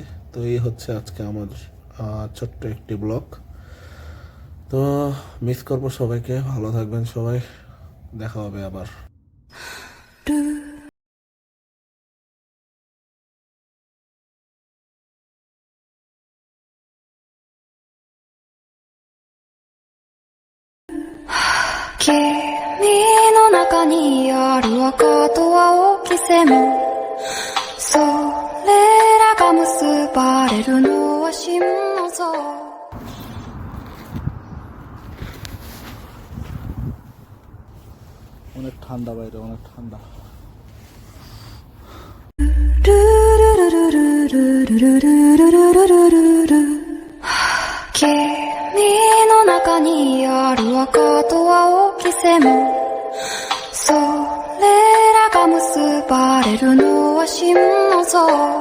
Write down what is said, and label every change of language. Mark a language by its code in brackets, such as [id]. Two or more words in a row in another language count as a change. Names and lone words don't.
[bn] তো এই হচ্ছে আজকে আমার ছোট্ট একটি ব্লগ। তো মিস করবো সবাইকে, ভালো থাকবেন সবাই, দেখা হবে আবার। [ja] 君の中にある赤と青き線、それらが結ばれるのは心の像。 [bn] অনেক ঠান্ডা বাইরে, অনেক ঠান্ডা। [ja] 君の中にある赤と青き線、それらが結ばれるのは心の像。